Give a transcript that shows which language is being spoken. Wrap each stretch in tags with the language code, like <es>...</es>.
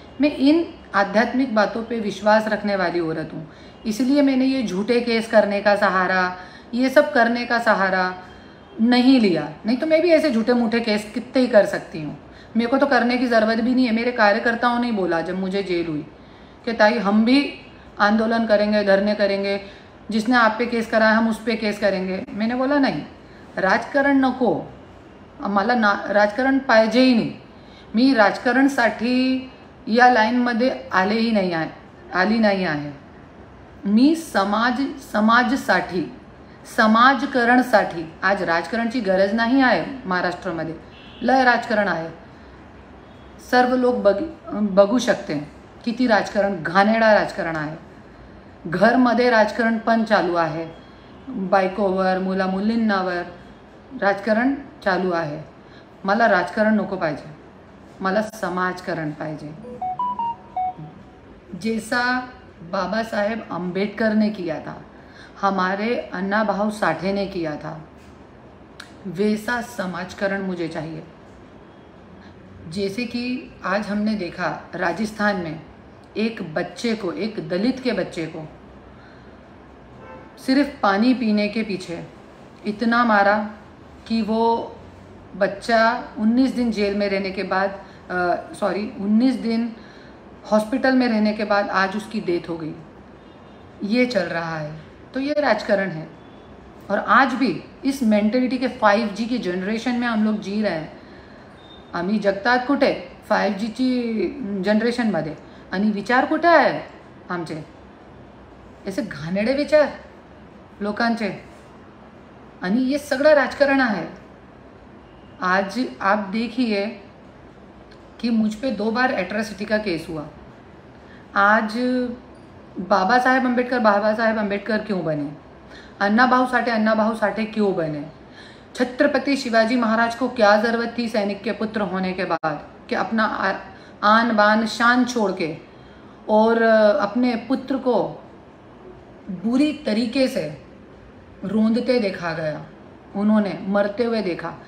<hi>मैं इन आध्यात्मिक बातों पे विश्वास रखने वाली औरत हूँ, इसलिए मैंने ये झूठे केस करने का सहारा, ये सब करने का सहारा नहीं लिया। नहीं तो मैं भी ऐसे झूठे मूठे केस कितने ही कर सकती हूँ, मेरे को तो करने की ज़रूरत भी नहीं है। मेरे कार्यकर्ताओं ने बोला जब मुझे जेल हुई कि ताई हम भी आंदोलन करेंगे, धरने करेंगे, जिसने आप पे केस करा है हम उस पे केस करेंगे। मैंने बोला नहीं,</hi> <mr>राजकारण नको, आम्हाला ना राजकारण पाहिजे ही नाही। मी राजकारणसाठी या लाईनमध्ये आली नाही आहे। मी समाजासाठी, समाजकरणसाठी। आज राजकारणची गरज नाही आहे महाराष्ट्रामध्ये, लय राजकारण आहे। सर्व लोक बघू शकते किती राजकारण, घाणेरडा राजकारण आहे। घरमध्ये राजकारण पण चालू आहे, बायकोवर, मुला मुलींवर राजकारण चालू आहे। मला राजकारण नको पाहिजे, मला समाजकारण पाहिजे।</mr> <hi>जैसा बाबा साहेब अम्बेडकर ने किया था, हमारे अन्ना भाऊ साठे ने किया था, वैसा समाजकरण मुझे चाहिए। जैसे कि आज हमने देखा राजस्थान में एक बच्चे को, एक दलित के बच्चे को सिर्फ पानी पीने के पीछे इतना मारा कि वो बच्चा 19 दिन जेल में रहने के बाद 19 दिन हॉस्पिटल में रहने के बाद आज उसकी डेथ हो गई। ये चल रहा है, तो ये राजकारण है। और आज भी इस मेंटेलिटी के 5G की जनरेशन में हम लोग जी रहे हैं।</hi> <mr>आम्ही जगतात कुठे 5Gची जनरेशनमध्ये, आणि विचार कुठे आहे आमचे, ऐसे घाणेरडे विचार लोकांचे, आणि ये सगळं राजकारण आहे।</mr> <hi>आज आप देखिए कि मुझ पे 2 बार एट्रोसिटी का केस हुआ। आज बाबा साहेब अम्बेडकर क्यों बने, अन्ना भाऊ साठे क्यों बने। छत्रपति शिवाजी महाराज को क्या ज़रूरत थी सैनिक के पुत्र होने के बाद कि अपना आन बान शान छोड़ के और अपने पुत्र को बुरी तरीके से रोंदते देखा गया, उन्होंने मरते हुए देखा।</hi>